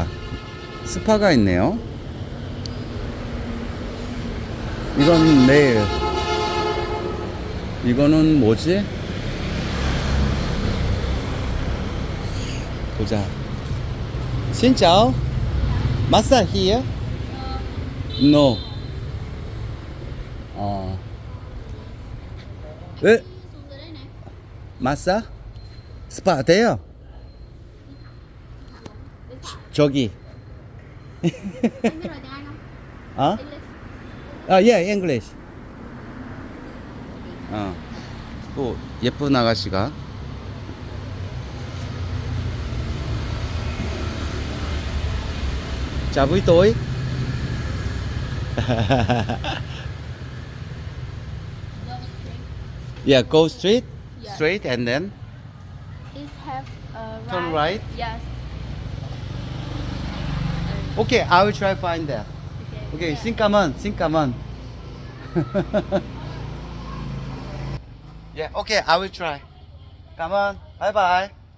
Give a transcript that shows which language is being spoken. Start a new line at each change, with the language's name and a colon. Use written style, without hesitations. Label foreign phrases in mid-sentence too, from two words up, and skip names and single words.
Korean: 스파가 있네요. 이건 네일. 이거는 뭐지? 보자.
English: 신짜오? 마사 here? No.
Korean: 왜? 마사? 스파 돼요? 저기.
Vietnamese: Anh biết nói tiếng Anh không?
English: Yeah, English.
Korean: 또 예쁜 아가씨가.
Vietnamese: Chào buổi tối.
English: Yeah, go straight. Yeah. Straight and then It have a turn right. Yes. Okay, I will try find that.
Vietnamese: Okay, xin cảm ơn, xin cảm ơn.
English: Yeah, okay, I will try.
Vietnamese: Cảm ơn.
English: Bye bye.